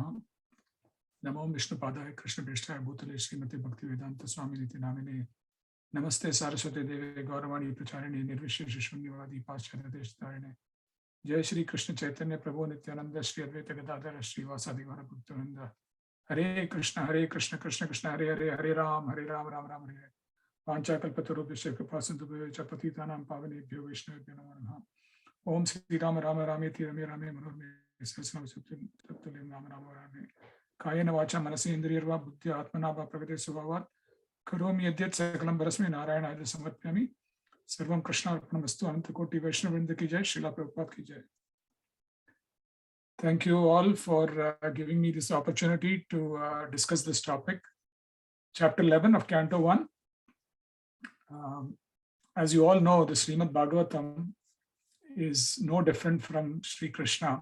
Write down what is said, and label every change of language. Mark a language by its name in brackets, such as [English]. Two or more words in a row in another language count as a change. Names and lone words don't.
[Sanskrit] नमो विष्णुपादाय कृष्णप्रेष्ठाय भूतले श्रीमते भक्तिवेदांत स्वामिनिति नामिने। नमस्ते सारस्वते देवे गौरवाणी प्रचारिणे निर्विशेष शून्यवादी पाश्चात्य देशतारिणे। जय श्री कृष्ण चैतन्य प्रभु नित्यानंद श्री अद्वैत गदाधर श्रीवासादि गौर भक्तवृंद। हरे कृष्ण कृष्ण कृष्ण हरे हरे हरे राम राम राम हरे हरे। वाञ्छाकल्पतरुभ्यश्च कृपा सिन्धुभ्यश्च पतितानां पावनेभ्यो वैष्णवेभ्यो नमो नमः। ओम श्री राम राम रामेति रमे रामे मनोरमे सहस्रनाम तत्तुल्यं राम राम वरामे। कायेन वाचा मनसा इन्द्रियैर्वा बुद्ध्या आत्मना वा प्रकृते स्वभावात् करोमि यद्यत् सकलं परस्मै नारायणाय समर्पयामि। सर्वं कृष्णार्पणमस्तु। [Hindi] अनंतकोटि वैष्णववृंद की जय। श्रीला प्रभुपाद की जय। [English] Thank you all for giving me this opportunity to discuss this topic. Chapter 11 of Canto 1. As you all know, the Srimad Bhagavatam is no different from Sri Krishna.